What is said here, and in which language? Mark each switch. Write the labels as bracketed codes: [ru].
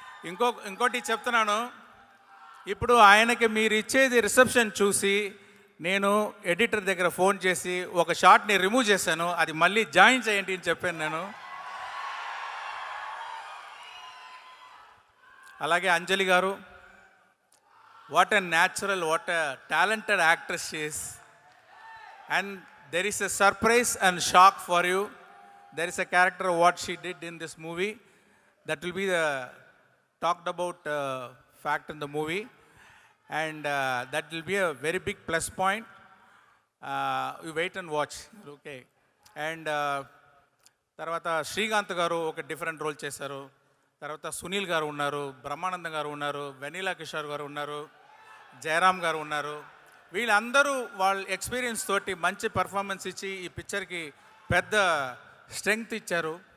[te] ఇంకోటి చెప్తున్నాను, ఇప్పుడు ఆయనకి మీరు ఇచ్చేది రిసెప్షన్ చూసి నేను ఎడిటర్ దగ్గర ఫోన్ చేసి ఒక షాట్ని రిమూవ్ చేశాను, అది మళ్ళీ జాయిన్ చేయండి అని చెప్పాను నేను. [en] అలాగే అంజలి గారు, what a natural, what a talented actress she is. And there is a surprise and shock for you. There is a character what she did in this movie that will be the talked about fact in the movie, and that will be a very big plus point. You wait and watch, okay. [te] And తర్వాత శ్రీకాంత్ గారు ఒక different role చేశారు. తర్వాత సునీల్ గారు ఉన్నారు, బ్రహ్మానందం గారు ఉన్నారు, vanilla Kishore గారు ఉన్నారు, జయరామ్ గారు ఉన్నారు. వీళ్ళందరూ వాళ్ళ ఎక్స్పీరియన్స్ తోటి మంచి పర్ఫార్మెన్స్ ఇచ్చి ఈ పిక్చర్కి పెద్ద స్ట్రెంగ్త్ ఇచ్చారు.